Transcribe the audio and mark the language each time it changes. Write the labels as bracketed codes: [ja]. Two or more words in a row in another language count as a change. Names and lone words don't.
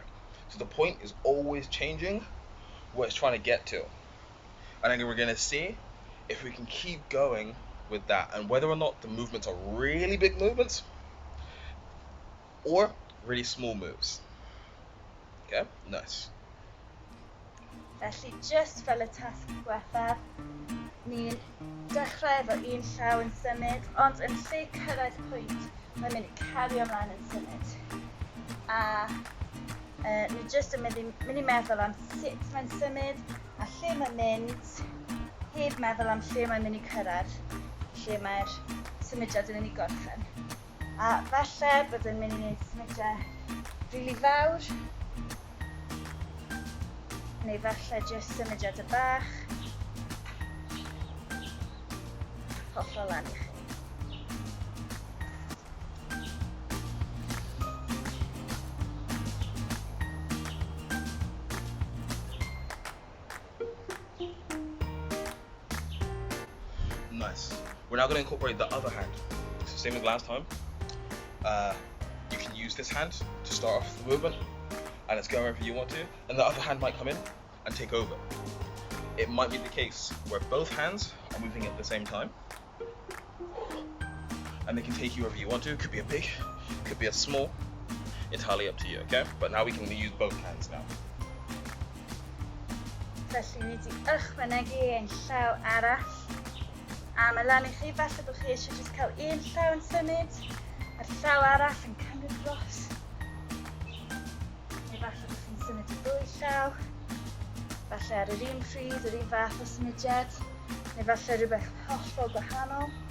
[en] So the point is always changing where it's trying to get to. And then we're going to see if we can keep going with that, and whether or not the movements are really big movements or really small moves. Okay, nice. [cy] Felly, just fel y tasg diwethaf, ni'n dechrau efo un llaw yn symud, ond yn lle cyrraedd pwynt, mae'n mynd I cario ymlaen yn symud. A ni jyst yn mynd I meddwl am sut mae'n symud, a lle mae'n mynd, heb meddwl am lle mae'n mynd I cyrraedd, lle mae'r symudiad yn mynd I gorffen. A falle bod yn mynd I wneud symudiad rili fawr, neu falle jyst symudiad y bach, hollol lan I chi. [en] Nice. We're now going to incorporate the other hand. So same as last time. You can use this hand to start off the movement, and it's go wherever you want to, and the other hand might come in and take over. It might be the case where both hands are moving at the same time, and they can take you wherever you want to. Could be a big, could be a small, entirely up to you, okay? But now we can use both hands now. [cy] Felly ni wedi ychwanegu ein llaw arall, a mae lan I chi falle bod chi eisiau jyst cael un llaw yn symud, a'r llaw arall yn cymryd dros. Neu falle bod chi'n symud I ddwy llaw, falle ar yr un pryd, yr un fath o symudiad, neu falle rhywbeth hollol gwahanol.